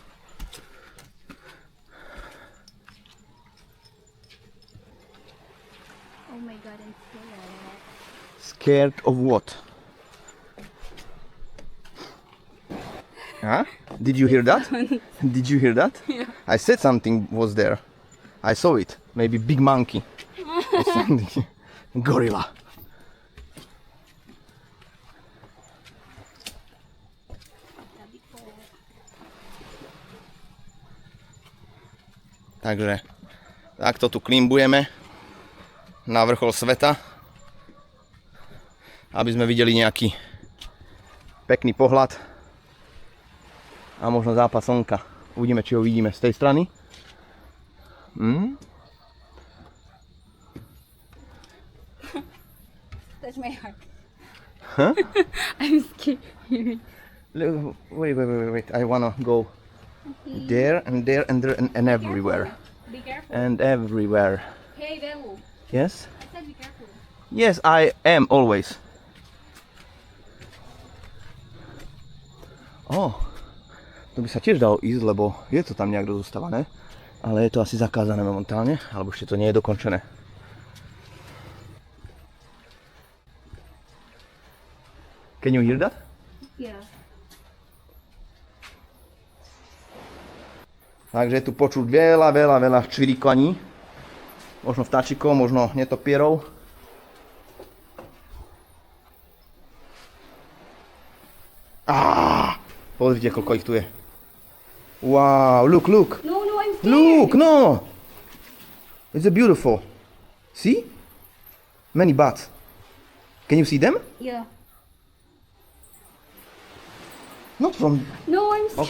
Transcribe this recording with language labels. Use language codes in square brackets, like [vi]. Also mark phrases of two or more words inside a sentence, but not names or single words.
[en] Oh my god, I'm scared. Scared of what? Huh? Did you hear that? Did you hear that? Yeah. I said something was there. I saw it. Maybe big monkey. Or something. Gorilla. [sk] Takže takto tu klimbujeme na vrchol sveta, aby sme videli nejaký pekný pohľad a možno západ slnka. Uvidíme, či ho vidíme z tej strany. [en] Touch my heart. Huh? I'm scared. Wait. I wanna go there and there and there and everywhere. Be careful. And everywhere. Hey, Belu. Yes? I said be careful. Yes, I am always. [sk] To by sa tiež dalo ísť, lebo je to tam nejak rozostávané. Ale je to asi zakázané momentálne, alebo ešte to nie je dokončené. Can you hear that? Yeah. Takže je tu počuť veľa čvirikaní. Možno vtáčikov, možno netopierov. Pozrite, koľko ich tu je. [en] Wow, look. No, I'm scared. Look, no. It's beautiful. See? Many bats. Can you see them? Yeah. Not from... No, I'm scared.